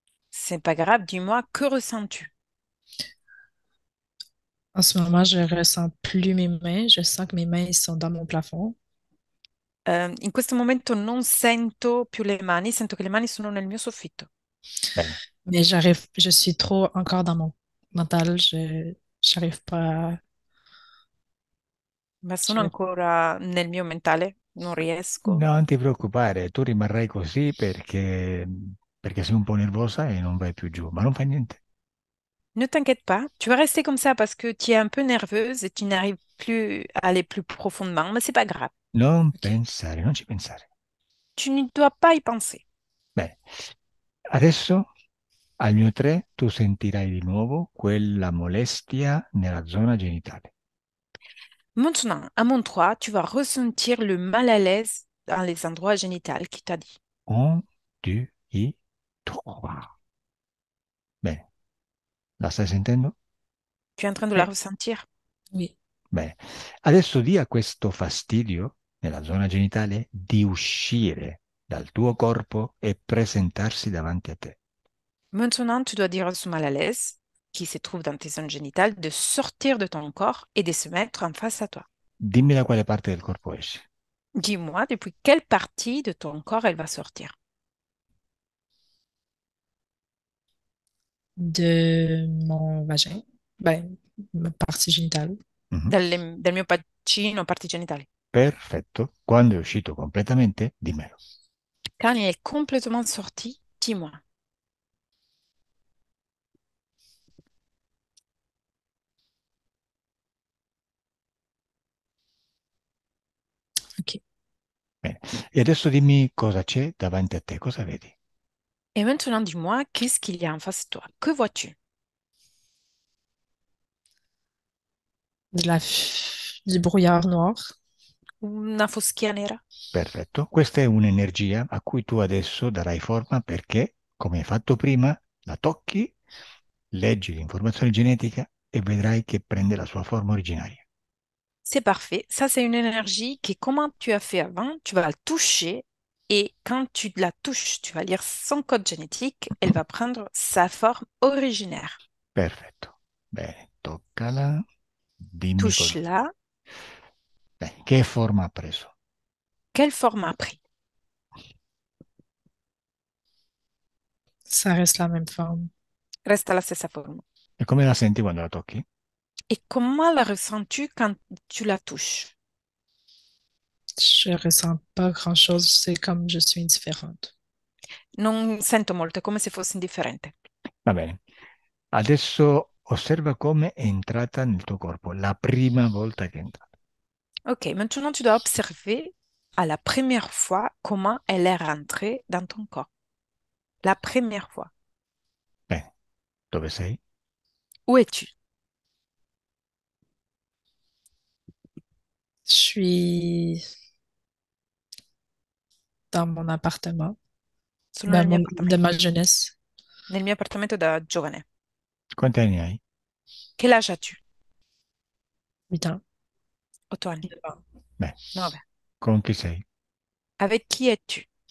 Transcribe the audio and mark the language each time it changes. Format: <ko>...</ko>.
<fr>C'est pas grave, dis-moi, que ressens-tu? En ce moment, je ressens plus mes mains. Je sens que mes mains ils sont dans mon plafond.</fr> <it>In questo momento non sento più le mani, sento che le mani sono nel mio soffitto, Bene,</it> <fr>Mais je suis trop encore dans mon mental. J'arrive pas.</fr> <it>ma sono</it> <fr>J'arrive-</fr> <it>ancora nel mio mentale, non riesco. non ti preoccupare, tu rimarrai così perché sei un po' nervosa e non vai più giù, ma non fa niente.</it> <fr>Ne t'inquiète pas, tu vas rester comme ça parce que tu es un peu nerveuse et tu n'arrives plus à aller plus profondément, mais c'est pas grave.</fr> <it>Non OK. pensare, non ci pensare.</it> <fr>Tu ne dois pas y penser.</fr> <it>Bene, adesso al mio 3 tu sentirai di nuovo quella molestia nella zona genitale.</it> <fr>Maintenant, à mon 3, tu vas ressentir le mal à l'aise dans les endroits génitaux qui t'a dit.</fr> <it>1, 2, 3. Bene, la stai sentendo?</it> <fr>Tu es en train de la Ouais. ressentir? Oui.</fr> <it>Bene, adesso dia a questo fastidio nella zona genitale di uscire dal tuo corpo e presentarsi davanti a te.</it> <fr>Maintenant, tu dois dire à ce mal à l'aise qui se trouve dans tes zones génitales de sortir de ton corps et de se mettre en face à toi.</fr> <it>Dimmi da quale parte del corpo esce.</it> <fr>Dis-moi depuis quelle partie de ton corps elle va sortir. De mon vagin. Ben, ma partie génitale. Mhm.</fr> <it>Dal mio bacino, parti genitali. Perfetto. Quando è uscito completamente, dimmelo.</it> <fr>Quand il est complètement sorti, dis-moi. OK.</fr> <it>Bene. E adesso dimmi cosa c'è davanti a te, cosa vedi?</it> <fr>Et maintenant, dis-moi, qu'est-ce qu'il y a en face de toi? Que vois-tu? Du brouillard noir.</fr> <it>Una foschia nera? Perfetto. Questa è un'energia a cui tu adesso darai forma perché, come hai fatto prima, la tocchi, leggi l'informazione genetica e vedrai che prende la sua forma originaria.</it> <fr>C'est parfait. Ça, c'est une énergie qui, comment tu as fait avant, tu vas la toucher et quand tu la touches, tu vas lire son code génétique, elle va prendre sa forme originaire.</fr> <it>Perfetto. Bene, toccala, dimmi</it> <fr>Touche-la.</fr> <it>che forma ha preso.</it> <fr>Quelle forme a pris? Ça reste la même forme. Reste</fr> <it>la stessa forma. E come la senti quando la tocchi?</it> <fr>Et comment la ressens-tu quand tu la touches? Je ressens pas grand-chose. C'est comme je suis indifférente.</fr> <it>Non sento molto, è come se fossi indifferente. Va bene. Adesso osserva come è entrata nel tuo corpo la prima volta che è entrata.</it> <fr>Ok, maintenant tu dois observer à la première fois comment elle est rentrée dans ton corps. La première fois.</fr> <it>Bene, dove sei?</it> <fr>Où es-tu? Je suis dans mon appartement,</fr> <it>Sono nel mio</it> <fr>de</fr> <it>appartamento.</it> <fr>ma jeunesse.</fr> <it>Nel mio appartamento da giovane. Quanti anni hai?</it> <fr>Quel âge as-tu? 8 ans.</fr> <it>8 anni.</it> <fr>9 ans.</fr> <it>Beh, 9. con chi sei?</it> <fr>Avec qui es-tu?</fr>